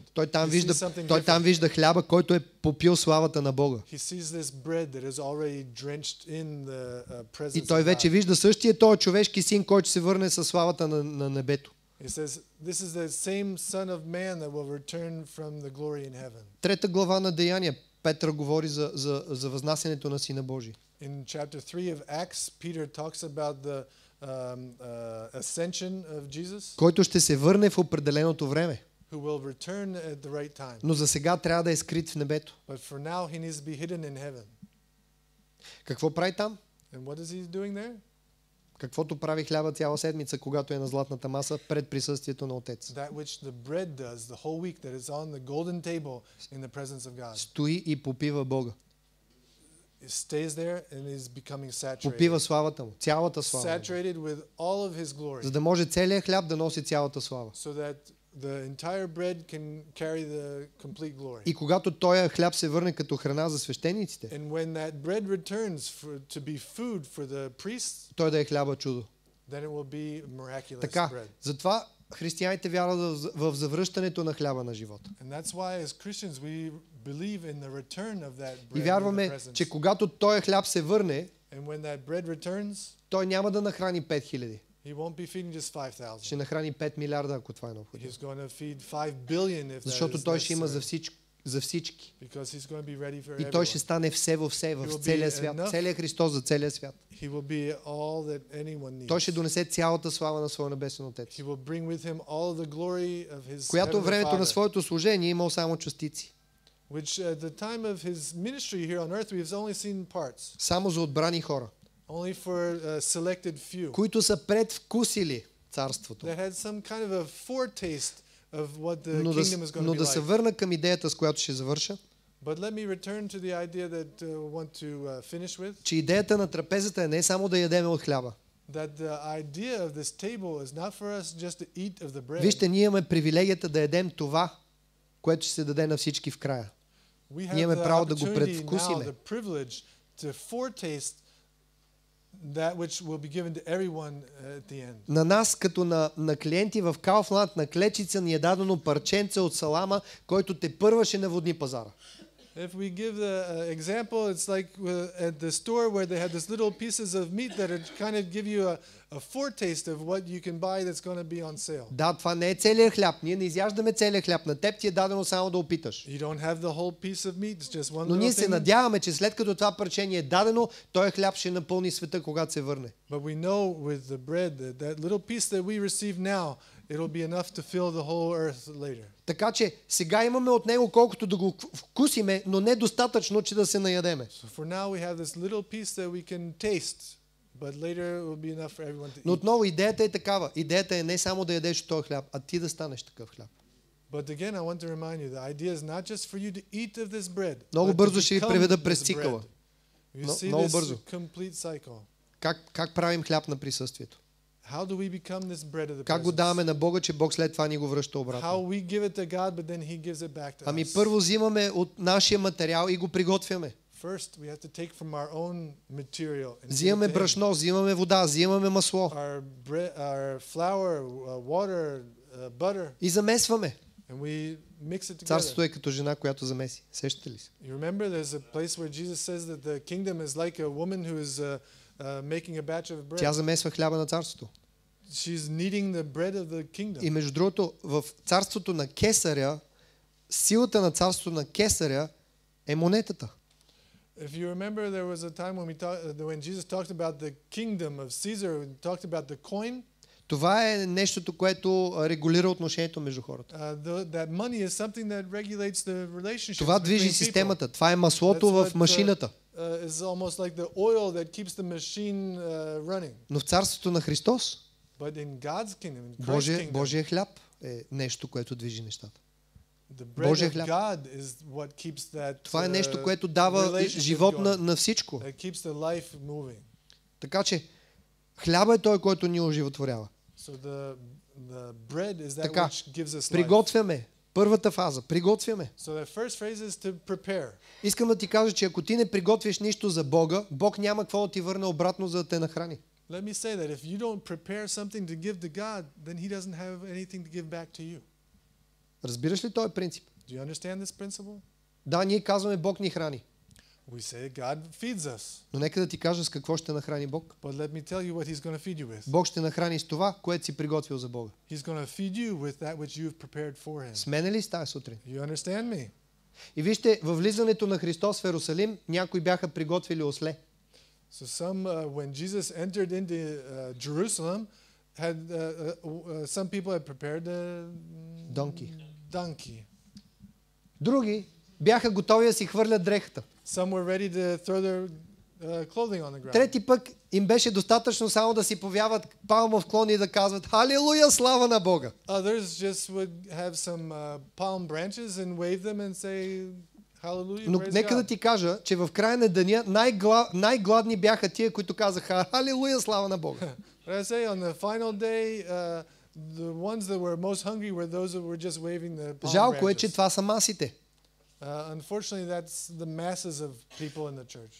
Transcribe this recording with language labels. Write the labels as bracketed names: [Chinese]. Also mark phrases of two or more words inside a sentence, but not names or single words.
[Bulgarian] Той там вижда хляба, който е попил славата на Бога. [English] He sees this bread that is already drenched in the presence [Bulgarian] И той вече вижда същия този човешки син, който се върне със славата на небето. [English] He says, this is the same Son of Man that will return from the glory in heaven. [Bulgarian] Трета глава на Деяния, Петър говори за възнасянето на Сина Божий. [English] In chapter 3 of Acts, Peter talks about the ascension of Jesus, [Bulgarian] който ще се върне в определеното време. [English] who will return at the right time. [Bulgarian] Но за сега трябва да е скрит в небето. [English] But for now, he needs to be hidden in heaven. [Bulgarian] Какво прави там? [English] And what is he doing there? [Bulgarian] Каквото прави хляба цяла седмица, когато е на златната маса пред присъствието на Отец. [English] That which the bread does the whole week that is on the golden table in the presence of God. [Bulgarian] Стои и попива Бога. [English] stays there and is becoming saturated. [Bulgarian] Попива славата му, цялата слава. [English] Saturated with all of his glory. [Bulgarian] За да може целият хляб да носи цялата слава. [English] So that the entire bread can carry the complete glory. [Bulgarian] И когато този хляб се върне като храна за свещениците, [English] And when that bread returns to be food for the priests, [Bulgarian] той да е хляба чудо. [English] then it will be miraculous [Bulgarian] Така, [English] bread. [Bulgarian] затова християните вярват в завръщането на хляба на живота. [English] And that's why as Christians we believe in the return of that bread. [Bulgarian] И вярваме, че когато този хляб се върне, [English] And when that bread returns, [Bulgarian] той няма да нахрани 5000. [English] he won't be feeding just 5,000. [Bulgarian] Ще нахрани 5 милиарда, ако това е необходимо. [English] He's going to feed 5 billion if that [Bulgarian] Защото [English] is [Bulgarian] той ще има [English] necessary. [Bulgarian] за всички. [English] Because he's going to be ready for [Bulgarian] И той [English] everyone. [Bulgarian] ще стане все във все, в целия свят. Целият Христос за целия свят. [English] He will be all that anyone needs. [Bulgarian] Той ще донесе цялата слава на своя небесен Отец. [English] He will bring with him all of the glory of his [Bulgarian] Която [English] heavenly [Bulgarian] времето на [English] Father, [Bulgarian] своето служение имал само частици. [English] which at the time of his ministry here on earth we've only seen parts, [Bulgarian] Само за отбрани хора, [English] only for a selected few [Bulgarian] които са предвкусили царството. [English] that had some kind of a foretaste of what the [Bulgarian] Но [English] kingdom is going [Bulgarian] но [English] to be [Bulgarian] да се [English] like. [Bulgarian] върна към идеята, с която ще завърша, [English] But let me return to the idea that I want to finish with, [Bulgarian] че идеята на трапезата е не само да ядеме от хляба. [English] that the idea of this table is not for us just to eat of the bread. [Bulgarian] Вижте, ние имаме привилегията да ядем това, което ще се даде на всички в края. [English] We [Bulgarian] Ние [English] have [Bulgarian] имаме [English] the [Bulgarian] право да го [English] opportunity now, [Bulgarian] предвкусиме. [English] the privilege to foretaste that which will be given to everyone at the end. [Bulgarian] На нас, като на клиенти в Kaufland, на клечица ни е дадено парченце от салама, който те първа ще наводни пазара. [English] If we give the example, it's like at the store where they had this little pieces of meat that kind of give you a foretaste of what you can buy that's going to be on sale. [Bulgarian] Да, това не е целият хляб. Ние не изяждаме целият хляб. На теб ти е дадено само да опиташ. [English] You don't have the whole piece of meat, it's just one [Bulgarian] Но ние [English] little [Bulgarian] се [English] thing. [Bulgarian] надяваме, че след като това парчение е дадено, този хляб ще напълни света, когато се върне. [English] But we know with the bread that little piece that we receive now, it'll be enough to fill the whole earth later. [Bulgarian] Така че сега имаме от него колкото да го вкусиме, но не достатъчно, че да се наядеме. [English] So for now we have this little piece that we can taste, but later it will be enough for everyone to [Bulgarian] Но [English] eat. [Bulgarian] отново идеята е такава. Идеята е не само да ядеш от този хляб, а ти да станеш такъв хляб. [English] But again, I want to remind you, the idea is not just for you to eat of this bread. [Bulgarian] Много [English] but to [Bulgarian] бързо ще ви [English] become [Bulgarian] преведа [English] this [Bulgarian] през [English] bread. [Bulgarian] цикъла. [English] You [Bulgarian] Но- [English] see [Bulgarian] много [English] this [Bulgarian] бързо. [English] complete cycle. [Bulgarian] Как правим хляб на присъствието? [English] How do we become this bread of the [Bulgarian] Как го [English] presence? [Bulgarian] даваме на Бога, че Бог след това ни го връща [English] How [Bulgarian] обратно? [English] we give it to God, but then He gives it back to [Bulgarian] Ами [English] us. [Bulgarian] първо взимаме от нашия материал и го приготвяме. [English] First, we have to take from our own material and give it [Bulgarian] Взимаме [English] to Him. [Bulgarian] брашно, взимаме вода, взимаме масло [English] Our flour, water, butter, [Bulgarian] и замесваме. [English] and we mix it together. [Bulgarian] Царството е като жена, която замеси. Сещате ли се? [English] You remember there's a place where Jesus says that the kingdom is like a woman who is making a batch of bread. [Bulgarian] Тя замесва хляба на царството. [English] She's kneading the bread of the kingdom. [Bulgarian] И между другото, в царството на Кесаря, силата на царството на Кесаря е монетата. [English] If you remember, there was a time when Jesus talked about the kingdom of Caesar, and talked about the coin. [Bulgarian] Това е нещото, което регулира отношението между хората. [English] That money is something that regulates the relationships [Bulgarian] Това движи [English] between people. [Bulgarian] системата. Това е маслото в машината. [English] Is almost like the oil that keeps the machine running. [Bulgarian] Но в царството на Христос, [English] But in God's kingdom, in Christ's kingdom, [Bulgarian] Божия хляб е нещо, което движи нещата. [English] the bread [Bulgarian] Божия [English] of [Bulgarian] хляб. [English] God is what keeps that [Bulgarian] Това е нещо, което дава [English] relationship [Bulgarian] живот [English] going, [Bulgarian] на всичко. [English] that keeps the life moving. [Bulgarian] Така че хляба е той, който ни оживотворява. [English] So the bread is that [Bulgarian] Така, [English] which gives us life. [Bulgarian] приготвяме. Първата фаза. Приготвяме. [English] So the first phrase is to prepare. [Bulgarian] Искам да ти кажа, че ако ти не приготвиш нищо за Бога, Бог няма какво да ти върне обратно, за да те нахрани. [English] Let me say that if you don't prepare something to give to God, then He doesn't have anything to give back to you. [Bulgarian] Разбираш ли този принцип? [English] Do you understand this principle? [Bulgarian] Да, ние казваме Бог ни храни. [English] We say God feeds us. [Bulgarian] Но нека да ти кажа с какво ще нахрани Бог. [English] But let me tell you what He's going to feed you with. [Bulgarian] Бог ще нахрани с това, което си приготвил за Бога. [English] He's going to feed you with that which you've prepared for Him. [Bulgarian] Смене ли с тази сутрин? [English] You understand me? [Bulgarian] И вижте, във влизането на Христос в Ерусалим, някои бяха приготвили осле. [English] So when Jesus entered into Jerusalem, some people had prepared a donkey. [Bulgarian] Други бяха готови да си хвърлят дрехата. [English] Some were ready to throw their clothing on the ground. [Bulgarian] Трети пък им беше достатъчно само да си повяват палмов клон и да казват Халилуя, слава на Бога. [English] Others just would have some palm branches and wave them and say Hallelujah, [Bulgarian] Но [English] praise [Bulgarian] нека да [English] God. [Bulgarian] ти кажа, че в края на деня най-гладни бяха тия, които казаха халелуя, слава на Бога. [English] But I say on the final day, the ones that were most hungry were those that were just waving the palm [Bulgarian] Жалко е, че [English] branches. [Bulgarian] това са масите. [English] Unfortunately, that's the masses of people in the church.